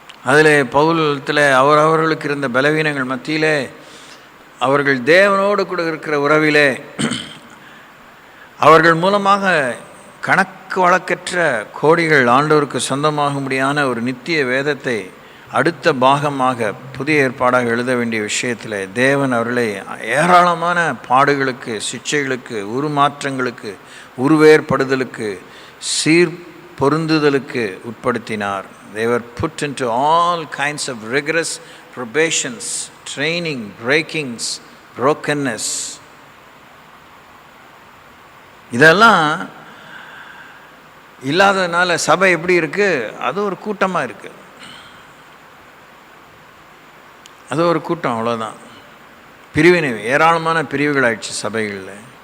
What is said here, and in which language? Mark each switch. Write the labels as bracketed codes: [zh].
[ta] அதில் பவுலத்தில் அவர்களுக்கு இருந்த பலவீனங்கள் மத்தியிலே அவர்கள் தேவனோடு கூட இருக்கிற உறவிலே அவர்கள் மூலமாக கணக்கு வழக்கற்ற கோடிகள் ஆண்டவருக்கு சொந்தமாகும்படியான ஒரு நித்திய வேதத்தை அடுத்த பாகமாக புதிய ஏற்பாடாக எழுத வேண்டிய விஷயத்தில் தேவன் அவர்களை ஏராளமான பாடுகளுக்கு, சிக்ஷைகளுக்கு, உருமாற்றங்களுக்கு, உருவேற்படுதலுக்கு, சீர் பொருந்துதலுக்கு உட்படுத்தினார். [en] They were put into all kinds of rigorous probations, training, breakings, brokenness. [ta] இதெல்லாம் இல்லாததுனால சபை எப்படி இருக்கு? அது ஒரு கூட்டமாக இருக்கு. அது ஒரு கூட்டம், அவ்வளோதான். பிரிவினை, ஏராளமான பிரிவுகள் ஆயிடுச்சு சபைகளில்.